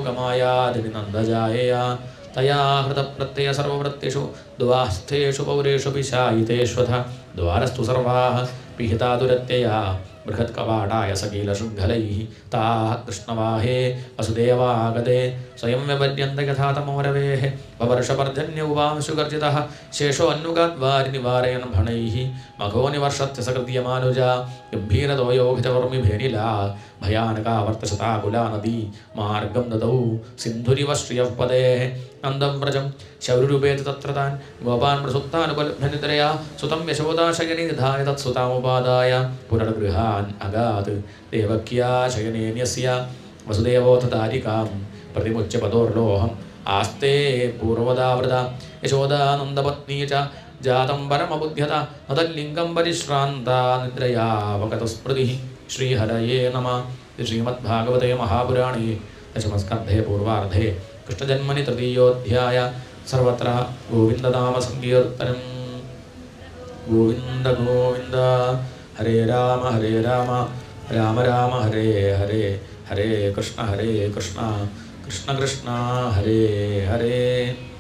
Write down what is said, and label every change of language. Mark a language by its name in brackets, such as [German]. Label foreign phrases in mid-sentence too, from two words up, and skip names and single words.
[Sanskrit] യോഗമായാദിനിനന്ദജായയാ തയാ ഹൃതപ്രത്യയ സർവവൃത്തിഷു ദ്വാസ്ഥേഷു പൗരേഷു പിശായിതേഷ്വഥ ദ്വാരസ്തു സർവാः പിഹിതാ ദുരത്യയാ ബൃഹത്കവാടായ സകീലശൃംഖലൈः താः കൃഷ്ണവാഹേ വസുദേവാഗതേ സ്വയം വ്യപര്യന്ത യഥാ തമോരവേः വവർഷപർജന്യ ഉവാംശുഗർജിതः ശേഷോ അന്നുഗാദ്വാരിനിവാരയൻ ഭണൈः മഘോ നിവർഷത്യ സകൃത്യമാനുജ ഗംഭീരതോ യോഹിതവർമിഭേനിലാ ഭയാനകാവർത്തശതാകുലാ നദീ മാർഗം ദദൗ സിന്ധുരിവ ശ്രിയഃ പദേः നന്ദവ്രജം ശൗരൂപേതി തത്ര താൻ ഗോപാൻ പ്രസുപ്താനുപലഭ്യനിദ്രയാ സുതം യശോദാശയനി നിധായ തത്സുതാമുപാദായ പുനർഗൃഹാ बालान् अगात् देवक्या शयनेन्यस्य वसुदेवोऽथ तारिकां प्रतिमुच्य पदोर्लोहम् आस्ते पूर्वदावृता यशोदानन्दपत्नी च जातं परमबुध्यता नदल्लिङ्गं परिश्रान्ता निद्रयावगतस्मृतिः श्रीहरये नमः। श्रीमद्भागवते महापुराणे दशमस्कन्धे पूर्वार्धे कृष्णजन्मनि तृतीयोऽध्याय सर्वत्र गोविन्दनामसङ्कीर्तनम्। गोविन्द गोविन्द हरे राम राम राम हरे हरे हरे कृष्ण कृष्ण कृष्ण हरे हरे।